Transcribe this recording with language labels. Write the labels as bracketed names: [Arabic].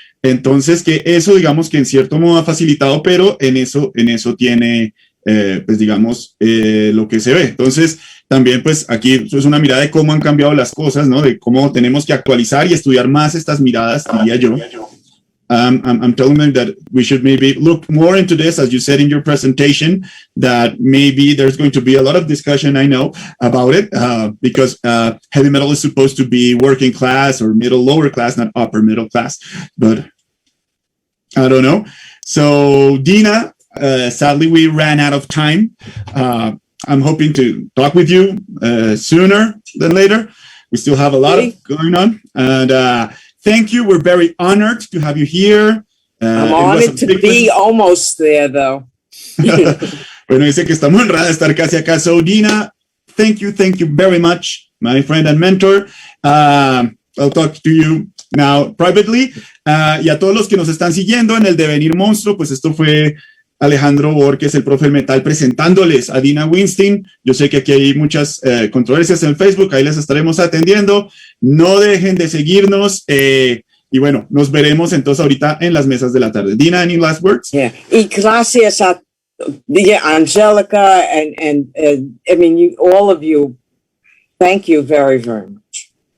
[Spanish] Entonces que eso digamos que en cierto modo ha facilitado, pero en eso tiene pues digamos lo que se ve. Entonces también pues aquí es una mirada de cómo han cambiado las cosas, ¿no? De cómo tenemos que actualizar y estudiar más estas miradas, diría yo. [English] I'm telling them that we should maybe look more into this, as you said in your presentation, that maybe there's going to be a lot of discussion, I know, about it, because heavy metal is supposed to be working class or middle, lower class, not upper middle class, but I don't know. So, Deena, sadly, we ran out of time. I'm hoping to talk with you sooner than later. We still have a lot going on, and thank you. We're very honored to have you here. I'm honored to be almost there, though. [Spanish] Bueno, dice que está muy honrada de estar casi acá. [English] So, Deena, thank you very much, my friend and mentor. I'll talk to you now privately. [Spanish] Y a todos los que nos están siguiendo en el Devenir Monstruo, pues esto fue Alejandro Bohórquez, el profe del metal, presentándoles a Deena Weinstein. Yo sé que aquí hay muchas controversias en el Facebook, ahí les estaremos atendiendo. No dejen de seguirnos y bueno, nos veremos entonces ahorita en las mesas de la tarde. [English] Deena, any last words? Yeah, [Spanish] y gracias a [English] Angelica and I mean, all of you, thank you very, very much.